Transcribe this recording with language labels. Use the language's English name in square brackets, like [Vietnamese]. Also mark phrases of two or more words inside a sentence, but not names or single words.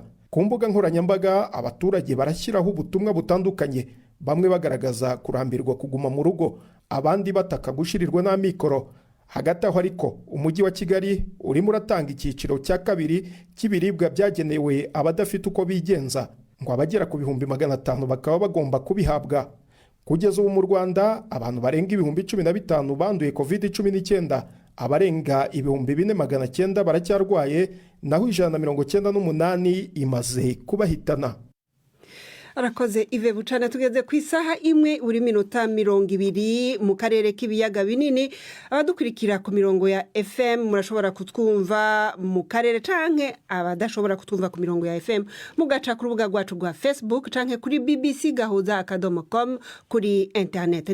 [Kinyarwanda] Ku mbuga nkoranyambaga abaturage barashyiraho ubutumwa butandukanye, bamwe bagaragaza kurambirwa kuguma mu rugo, abandi bataka gushirirwa n'amikoro. Hagati aho ariko umujyi wa Kigali urimo uratanga icyiciro cya 2 cy'ibiribwa byagenewe abadafite uko bigenza, ngo abagera ku 500 bakaba bagomba kubihabwa. Kugeza ubu mu Rwanda abantu barenga 15,000 banduye COVID-19, abarenga 4,900 baracyarwaye, naho 198 imaze kubahitana. Arakoze Ive Bucana. Tugeze ku isaha 1:20 mu karere k'ibiyaga binini. [Rundi] Abadukurikira ku mirongo ya FM murashobora kutwumva mu karere canke abadashobora kutwumva ku mirongo ya FM mugaca ku rubuga rwacu rwa Facebook canke kuri bbc.gahuza.com kuri internet.